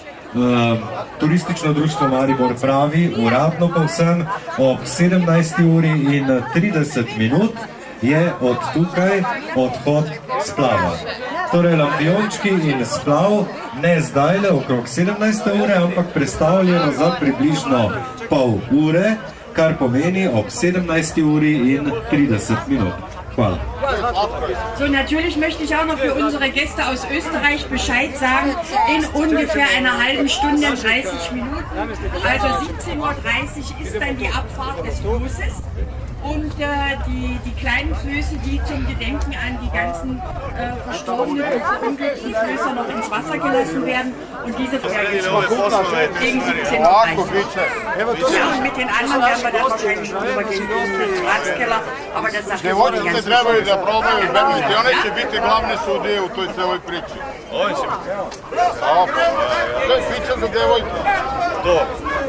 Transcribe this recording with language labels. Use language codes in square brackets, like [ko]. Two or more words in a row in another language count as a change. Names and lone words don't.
[sl] Turistično društvo Maribor pravi, uradno pa vsem ob 17:30 je od tukaj odhod splava. Torej, lampijončki in splav ne zdajle okrog 17. ure, ampak predstavljeno za približno pol ure, kar pomeni ob 17:30. Hvala. [de] So, natürlich möchte ich auch noch für unsere Gäste aus Österreich Bescheid sagen, in ungefähr einer halben Stunde, 30 Minuten, also 17:30 ist dann die Abfahrt des Flusses. Und die kleinen Flöße, die zum Gedenken an die ganzen verstorbenen und verunglückten Flöße noch ins Wasser gelassen werden. Und diese gegen 17:30. Ja, und mit den anderen werden wir dann wahrscheinlich schon übergehen in den Ratskeller. Aber das sagt jetzt die ganze [sr] trebaju da probaju Bermeti, one će biti glavne sudije u toj celoj priči. To je priča za devojke.